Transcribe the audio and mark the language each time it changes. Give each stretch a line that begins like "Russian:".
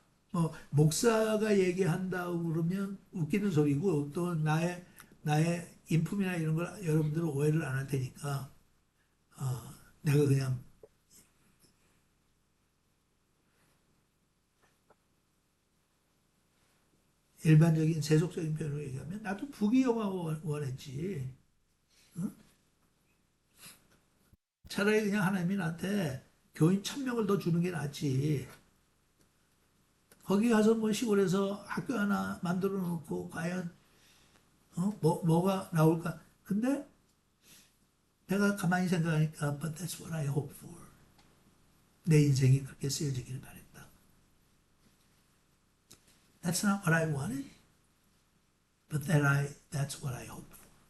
Korean: 뭐 목사가 얘기한다고 그러면 웃기는 소리고 또 나의 인품이나 이런 걸 여러분들은 오해를 안 할 테니까 내가 그냥 일반적인 세속적인 표현으로 얘기하면 나도 부귀영화 원했지. 응? 차라리 그냥 하나님이 나한테 교인 1,000명을 더 주는 게 낫지. 거기 가서 뭐 시골에서 학교 하나 만들어 놓고 과연 뭐가 나올까? 근데 내가 가만히 생각하니까
English: but that's what I hope for.
Korean: 내 인생이 그렇게 쓰여지기를 바랬다.
English: That's not what I wanted, but that's what I hope for.